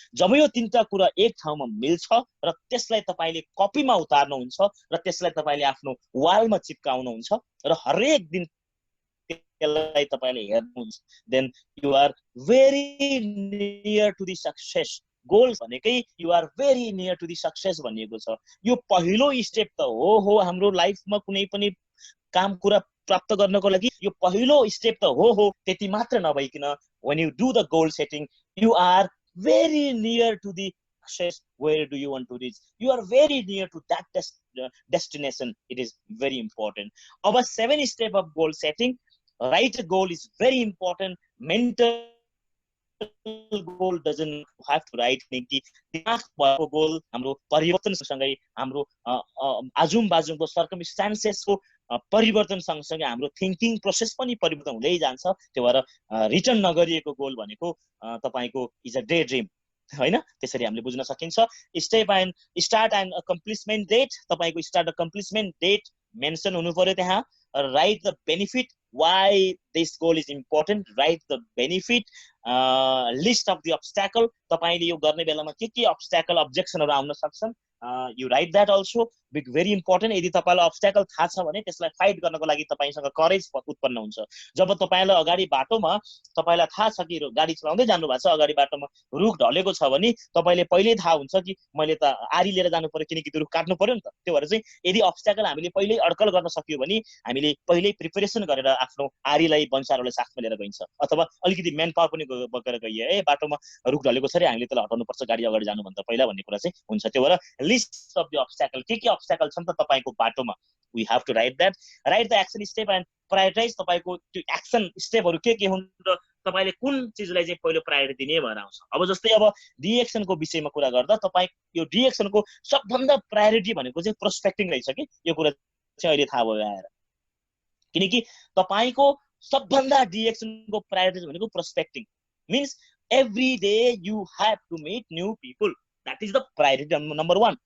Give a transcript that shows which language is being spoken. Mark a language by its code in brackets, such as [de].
[ne] जब यो तीनटा कुरा एक ठाउँमा मिल्छ र त्यसलाई तपाईले कपीमा उतार्नुहुन्छ र त्यसलाई तपाईले आफ्नो वालमा चिपकाउनुहुन्छ र हरेक दिन त्यसलाई तपाईले हेर्नुहुन्छ, [en] Then you are very near to the success. [ne] Goal भनेकै [en] you are very near to the success [ne] भनिएको छ। यो पहिलो स्टेप त हो हाम्रो लाइफमा कुनै पनि काम कुरा प्राप्त गर्नको लागि यो पहिलो स्टेप त हो। त्यति मात्र नभइकन [en] when you do the goal setting, you are very near to the success. Where do you want to reach? You are very near to that destination. It is very important. Our 7 step of goal setting, write a goal is very important. Mental goal doesn't have to write. [ne] दिमाग भएको goal हाम्रो परिवर्तनसँगै, हाम्रो आजुम बाजुमको सर्कमस्टान्सेसको परिवर्तन सँगसँगै हाम्रो thinking process पनि परिवर्तन हुँदै जान्छ। त्यो भएर रिटर्न नगरिएको गोल भनेको तपाईको [en] is a day dream [ne] हैन, त्यसरी हामीले बुझ्न सकिन्छ। [en] start and accomplishment date, [ne] तपाईको स्टार्ट अकम्प्लिसमेन्ट डेट मेन्सन हुनु पर्यो त्यहाँ। [en] write the benefit, why this goal is important, write the benefit, list of the obstacle, [ne] तपाईले यो गर्ने बेलामा के obstacle objectionहरु आउन सक्छन्, [en] you write that also, very important। [ne] यदि तपाईलाई obstacle थाहा छ भने त्यसलाई फाइट गर्नको लागि तपाईसँग करेज उत्पन्न हुन्छ। जब तपाईलाई अगाडि बाटोमा तपाईलाई थाहा छ कि गाडी चलाउँदै जानु भएको छ, अगाडि बाटोमा रुख ढलेको छ भने तपाईले पहिल्यै थाहा हुन्छ कि मैले त आरी लिएर जानु पर्यो, किनकि त्यो रुख काट्नु पर्यो नि त। त्यो भएर चाहिँ यदि obstacle हामीले पहिल्यै अड्कल गर्न सक्यो भने हामीले पहिल्यै प्रिपरेसन गरेर आफ्नो आरीलाई बन्सारलाई साथमा लिएर गइन्छ, अथवा अलिकति मेन पावर पनि बोकेर गइए बाटोमा रुख ढलेको छ रे हामीले त्यसलाई हटाउनु पर्छ गाडी अगाडि जानु भन्दा पहिला भन्ने कुरा चाहिँ हुन्छ। त्यो भएर [en] list of the obstacle, [ne] के obstacle छन् त तपाईको बाटोमा, [en] we have to write that, write the action step and prioritize। [ne] तपाईको त्यो एक्सन स्टेपहरु के हुन् र तपाईले कुन चीजलाई चाहिँ पहिलो प्रायोरिटी दिने भनेर आउँछ। अब जस्तै अब डिएक्सनको विषयमा कुरा गर्दा तपाई यो डिएक्सनको सबभन्दा प्रायोरिटी भनेको चाहिँ प्रोस्पेक्टिङ रहेछ कि यो कुरा चाहिँ अहिले थाहा भयो आएर। किनकि तपाईको सबभन्दा डिएक्सनको प्रायोरिटी भनेको प्रोस्पेक्टिङ [en] Means every day you have to meet new people, that is the priority number 1।